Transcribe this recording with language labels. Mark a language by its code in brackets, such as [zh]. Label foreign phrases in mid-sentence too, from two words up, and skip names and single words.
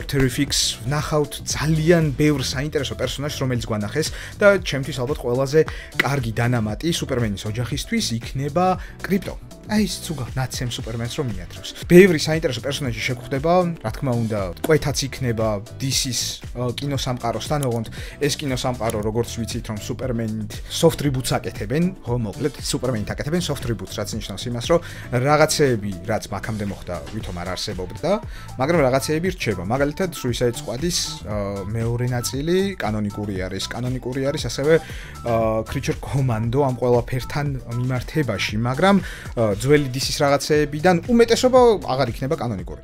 [ka] Terrifics, ვნახავთ ძალიან ბევრ საინტერესო პერსონაჟს, რომელიც გვანახეს და ჩემთვის ალბათ ყველაზე კარგი დანამატი სუპერმენის ოჯახისთვის იქნება კრიპტო. აი ეს ცუგა ნაცემ სუპერმენს რომ მიათრევს. ბევრი საინტერესო პერსონაჟი შეგვხვდება, რა თქმა უნდა, კვეთაც იქნება DC-ს კინოსამყაროსთან, ოღონდ ეს კინოსამყარო როგორც ვიცით, რომ სუპერმენით [en] soft reboot- [ka] ს აკეთებენ, ხო, მოკლედ სუპერმენით აკეთებენ [en] soft reboot- [ka] ს, რაც ნიშნავს იმას, რომ რაღაცეები, რაც მაქამდე მოხდა, ვითომ არ არსებობდა, მაგრამ რაღაცეები რჩება. მაგალითად, Suicide Squad-ის მეორე ნაწილი კანონიკური არის ასევე Creature Commando ამ ყველაფერთან მიმართებაში, მაგრამ ძველი DC-ის რაღაცეებიდან უმეტესობა აღარ იქნება კანონიკური.